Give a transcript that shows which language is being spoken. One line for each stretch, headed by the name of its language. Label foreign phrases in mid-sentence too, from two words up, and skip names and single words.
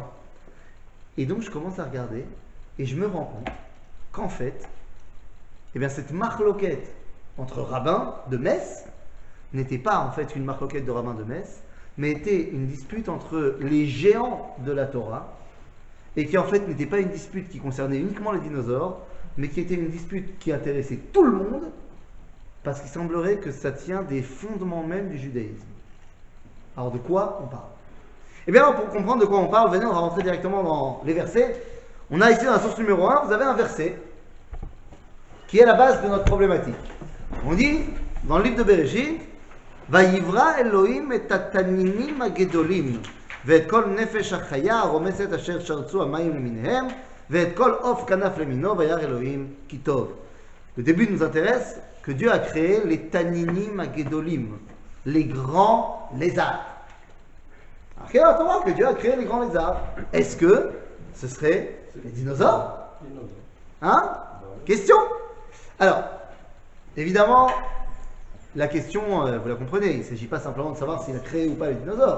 French: Et donc, je commence à regarder, et je me rends compte qu'en fait, eh bien, cette marloquette entre rabbins de Metz n'était pas en fait une marloquette de rabbins de Metz, mais était une dispute entre les géants de la Torah, et qui en fait n'était pas une dispute qui concernait uniquement les dinosaures, mais qui était une dispute qui intéressait tout le monde, parce qu'il semblerait que ça tient des fondements même du judaïsme. Alors de quoi on parle? Eh bien, pour comprendre de quoi on parle, venez, on va rentrer directement dans les versets. On a ici dans la source numéro 1, vous avez un verset qui est la base de notre problématique. On dit, dans le livre de Bereshit,
Hebrew: ויברא אלהים את התנינים הגדלים. ואת כל נפש החיה הרומסת אשר שרצו המים למיניהם, ואת כל עוף כנף למינו, וירא אלוהים כי טוב.
French: Le début nous intéresse que Dieu a créé les
Hebrew: תנינים הגדולים,
French: les grands lézards. Alors quelle est la Torah que Dieu a créé les grands lézards? Est-ce que ce serait les dinosaures? Hein? Question? Alors, évidemment, la question, vous la comprenez, il ne s'agit pas simplement de savoir s'il a créé ou pas les dinosaures.